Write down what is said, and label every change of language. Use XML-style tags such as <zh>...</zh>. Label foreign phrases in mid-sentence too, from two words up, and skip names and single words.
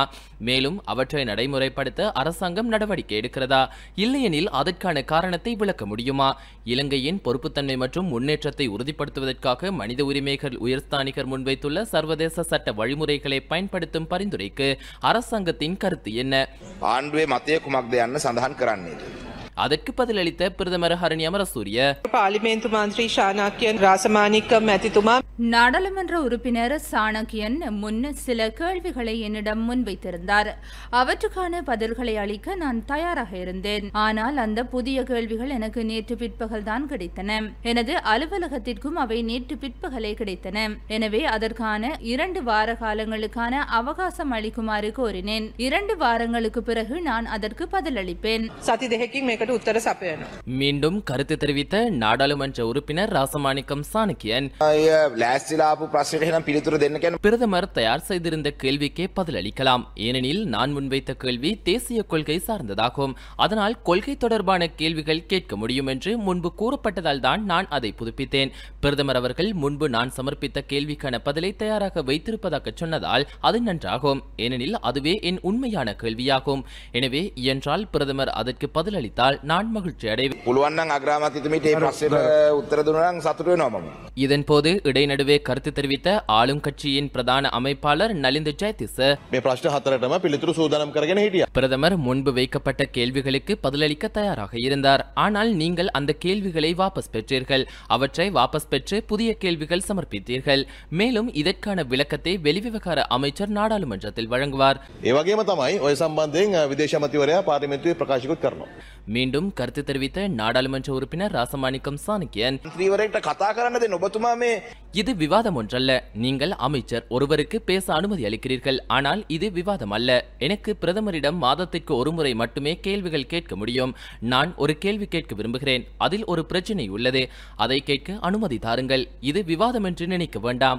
<ta>மேலும் அவற்றை நடைமுறைப்படுத்த அரசாங்கம் நடவடிக்கை எடுக்கிறதா? இல்லையெனில் அதற்கான காரணத்தை விளக்க முடியுமா? இலங்கையின் பொறுப்புத்தன்மை மற்றும் முன்னேற்றத்தை உறுதிப்படுத்துவதற்காக மனித உரிமைகள் உயர்ஸ்தானிகர் முன்வைத்துள்ள சர்வதேச சட்ட வழிமுறைகளை பயன்படுத்தும் பரிந்துரைக்கு அரசாங்கத்தின் கருத்து என்ன?</ta> <si>ආණ්ඩුවේ මතය කුමක්ද යන්න සඳහන් කරන්නේද?</si> <ta>அதற்கு பதிலளித்த பிரதமர் ஹரணி அமரசூரிய,</ta> <si>පාර්ලිමේන්තු මන්ත්‍රී චාණක්‍යන් රාසමාණික්කම් මැතිතුමා</si> <ta>நாடாளுமன்ற உறுப்பினர் சாணக்கியன் முன் சில கேள்விகளை என்னிடம் முன்வைத்திருந்தார். அவற்றுக்கான பதில்களை அளிக்க நான் தயாராக இருந்தேன். ஆனால் அந்த புதிய கேள்விகள் எனக்கு நேற்று பிற்பகல் தான் கிடைத்தன. எனது அலுவலகத்திற்கும் அவை நேற்று பிற்பகலே கிடைத்தன. எனவே அதற்கான 2 வார காலங்களுக்கான அவகாசம் அளிக்குமாறு கோரினேன். 2 வாரங்களுக்கு பிறகு நான் அதற்கு பதிலளிப்பேன்.</ta> <si>சதி දෙකකින් මේකට උත්තර සපයනවා.</si> <ta>மீண்டும் கருத்து தெரிவித்த நாடாளுமன்ற உறுப்பினர் ராசமாணிக்கம் சாணக்கியன்,</ta> <si>ලෑස්තිලා ආපු ප්‍රශ්නෙට එහෙනම් පිළිතුරු දෙන්න කියන්නේ</si> <ta>பிரதமர் தயார் செய்திருந்த கேள்விக்கே பதிலளிக்கலாம். ஏனெனில் நான் முன்வைத்த கேள்வி தேசிய கொள்கை சார்ந்ததாகும். அதனால் கொள்கை தொடர்பான கேள்விகள் கேட்க முடியும் என்று முன்பு கூறப்பட்டதால் தான் நான் அதை புதுப்பித்தேன். பிரதமர் அவர்கள் முன்பு நான் சமர்ப்பித்த கேள்விக்கான பதிலை தயாராக வைத்திருப்பதாக சொன்னதால் அது நன்றாகும். ஏனெனில் அதுவே என் உண்மையான கேள்வியாகும். எனவே இயன்றால் பிரதமர் அதற்கு பதிலளித்தால் நான் மகிழ்ச்சி அடைவேன்.</ta> <si>පුළුවන් නම් අග්‍රාමාත්‍යතුමීට මේ ප්‍රශ්නෙට උත්තර දුන්නා නම් සතුටු වෙනවා මම.</si> <ta>இதன்போது இடைநடுவே கருத்து தெரிவித்த ஆளும் கட்சியின் பிரதான அமைப்பாளர் நலிந்த ஜெயதிச,</ta> <si>මේ ප්‍රශ්න හතරටම පිළිතුරු සූදානම් කරගෙන හිටියා.</si> <ta>பிரதமர் முன்பு வைக்கப்பட்ட கேள்விகளுக்கு பதிலளிக்க தயாராக இருந்தார். ஆனால் நீங்கள் அந்த கேள்விகளை வாபஸ் பெற்றீர்கள். அவற்றை வாபஸ் பெற்று புதிய கேள்விகள் சமர்ப்பித்தீர்கள். மேலும் இதற்கான விளக்கத்தை வெளிவிவகார அமைச்சர் நாடாளுமன்றத்தில் வழங்குவார்.</ta> <si>ඒ වගේම තමයි ඔය සම්බන්ධයෙන් විදේශ අමාත්‍යවරයා පාර්ලිමේන්තුවේ ප්‍රකාශිකුත් කරනවා.</si> <ta>மீண்டும் கருத்து தெரிவித்த நாடாளுமன்ற உறுப்பினர் ராசமாணிக்கம் சாணக்கியன்,</ta> <si>මන්ත්‍රීවරයෙක්ට කතා කරන්න දෙන්න ඔබතුමා මේ</si> <ta>இது விவாதம் ஒன்றல்ல. நீங்கள் அமைச்சர் ஒருவருக்கு பேச அனுமதி அளிக்கிறீர்கள். ஆனால் இது விவாதம் அல்ல. எனக்கு பிரதமரிடம் மாதத்திற்கு ஒரு முறை மட்டுமே கேள்விகள் கேட்க முடியும். நான் ஒரு கேள்வி கேட்க விரும்புகிறேன். அதில் ஒரு பிரச்சனை உள்ளது. அதை கேட்க அனுமதி தாருங்கள். இது விவாதம் என்று நினைக்க வேண்டாம்.</ta>